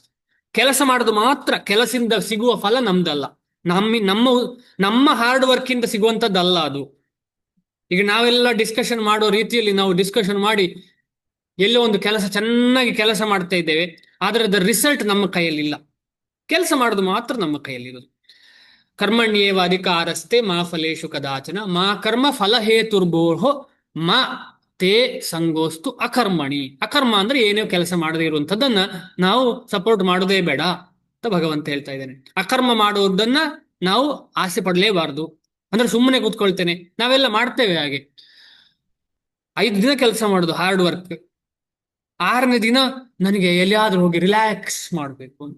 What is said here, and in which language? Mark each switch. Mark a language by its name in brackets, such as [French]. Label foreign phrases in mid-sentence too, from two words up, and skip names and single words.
[Kannada] ಕೆಲಸ ಮಾಡೋದು ಮಾತ್ರ, ಕೆಲಸದಿಂದ ಸಿಗುವ ಫಲ ನಮ್ದಲ್ಲ, ನಮ್ಮ ನಮ್ಮ [English] hard work [Kannada] ಇಂದ ಸಿಗುವಂತದ್ದಲ್ಲ ಅದು. ಈಗ ನಾವೆಲ್ಲ ಡಿಸ್ಕಷನ್ ಮಾಡೋ ರೀತಿಯಲ್ಲಿ ನಾವು ಡಿಸ್ಕಷನ್ ಮಾಡಿ ಎಲ್ಲೋ ಒಂದು ಕೆಲಸ ಚೆನ್ನಾಗಿ ಕೆಲಸ ಮಾಡ್ತಾ ಇದ್ದೇವೆ, ಆದ್ರೆ ಅದರ ರಿಸಲ್ಟ್ ನಮ್ಮ ಕೈಯಲ್ಲಿ ಇಲ್ಲ. ಕೆಲಸ ಮಾಡೋದು ಮಾತ್ರ ನಮ್ಮ ಕೈಯಲ್ಲಿರೋದು. [Sanskrit] ಕರ್ಮಣ್ಯೇವ ಅಧಿಕಾರಸ್ತೆ ಮಾ ಫಲೇಶು ಕದಾಚನ ಮಾ ಕರ್ಮ ಫಲ ಹೇತುರ್ಬೋಹೋ ಮಾ ತೇ ಸಂಗೋಸ್ತು ಅಕರ್ಮಣಿ. [Kannada] ಅಕರ್ಮ ಅಂದ್ರೆ ಏನೋ ಕೆಲಸ ಮಾಡದೇ ಇರುವಂತದ್ದನ್ನ ನಾವು ಸಪೋರ್ಟ್ ಮಾಡೋದೇ ಬೇಡ ಅಂತ ಭಗವಂತ ಹೇಳ್ತಾ ಇದ್ದಾನೆ. ಅಕರ್ಮ ಮಾಡುವುದನ್ನ ನಾವು ಆಸೆ ಪಡಲೇಬಾರ್ದು. ಅಂದ್ರೆ ಸುಮ್ಮನೆ ಕೂತ್ಕೊಳ್ತೇನೆ, ನಾವೆಲ್ಲ ಮಾಡ್ತೇವೆ ಹಾಗೆ. 5 ದಿನ ಕೆಲಸ ಮಾಡುದು [English] hard work, [Kannada] 6ನೇ ದಿನ ನನಗೆ ಎಲ್ಲಿಯಾದ್ರೂ ಹೋಗಿ ರಿಲ್ಯಾಕ್ಸ್ ಮಾಡಬೇಕು ಅಂತ.